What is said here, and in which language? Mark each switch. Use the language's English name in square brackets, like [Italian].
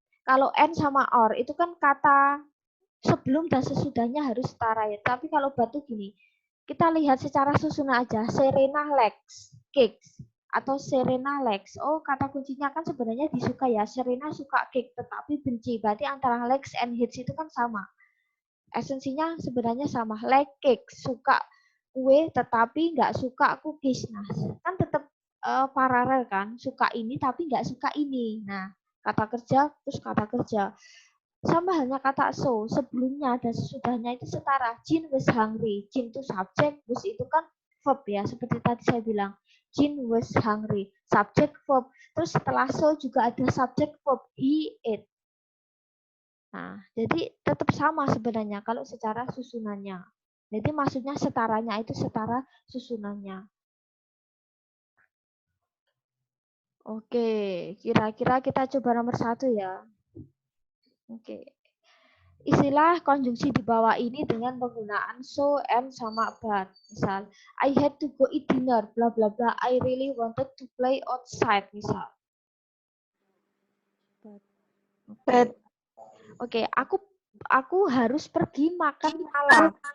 [Indonesian] Kalau and sama or itu kan kata sebelum dan sesudahnya harus setara ya. Tapi kalau but itu gini, kita lihat secara susunan aja. [English] Serena likes cakes atau Serena likes. [Indonesian] Oh, kata kuncinya kan sebenarnya disuka ya. Serena suka cake tetapi benci. Berarti antara likes and hates itu kan sama. Esensinya sebenarnya sama. Like cake, suka kue tetapi nggak suka cookies. Nah, kan tetap paralel kan, suka ini tapi nggak suka ini. Nah, kata kerja terus kata kerja. Sama halnya kata so, sebelumnya dan sesudahnya itu setara. [English] Jin was hungry. [Indonesian] Jin itu subjek, was itu kan verb ya. Seperti tadi saya bilang, [English] Jin was hungry. [Indonesian] Subjek verb. Terus setelah so juga ada subjek verb. [English] He ate. [Indonesian] Nah, jadi tetap sama sebenarnya kalau secara susunannya. Jadi maksudnya setaranya itu setara susunannya. Oke, kira-kira kita coba nomor 1 ya. Oke. Istilah konjungsi di bawah ini dengan penggunaan so, and, sama but. [English] Misal, I had to go eat dinner, bla bla bla. I really wanted to play outside, [Indonesian] misal. [English] But. [Indonesian] Oke, aku harus pergi makan malam.